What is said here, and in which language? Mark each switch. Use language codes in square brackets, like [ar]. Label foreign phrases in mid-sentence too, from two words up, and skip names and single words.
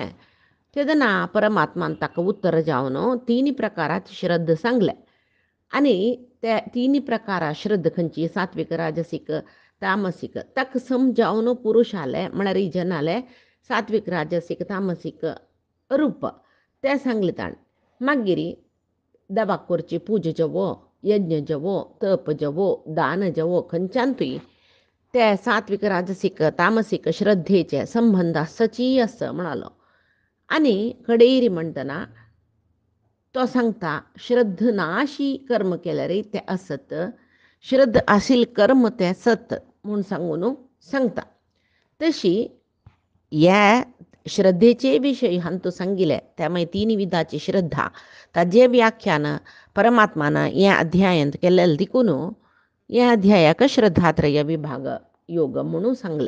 [kok] तेदना परमात्मान ताका उत्तर जावन तिन्ही प्रकाराची श्रद्ध सांगले आनी ते तिन्ही प्रकारा श्रद्ध खंयची सात्विक राजसीक तामसीक ताका समजावन पुरुषाले म्हळ्यार जनाले सात्विक राजसीक तामसीक रूप ते सांगले ताण. मागीर देवाक करची पूजा जवो यज्ञ जवो तप जवो दान जवो खंयच्यानूय ते सात्विक राजसीक तामसीक श्रद्धेचे संबंध आसची आस म्हणालो. आनी कडेरी म्हणटना तो सांगता श्रद्ध नाशी कर्म केल्यार ते असत, श्रद्ध आशिल कर्म ते सत म्हूण सांगून सांगता. तशी ह्या श्रद्धेचे विशय हांतू सांगिले त्यामुळे तीन विधाची श्रद्धा ताजे व्याख्यान परमात्मान ह्या अध्यायांत केलेले देखून ह्या अध्यायाक श्रद्धात्रय विभाग योग म्हणून सांगले.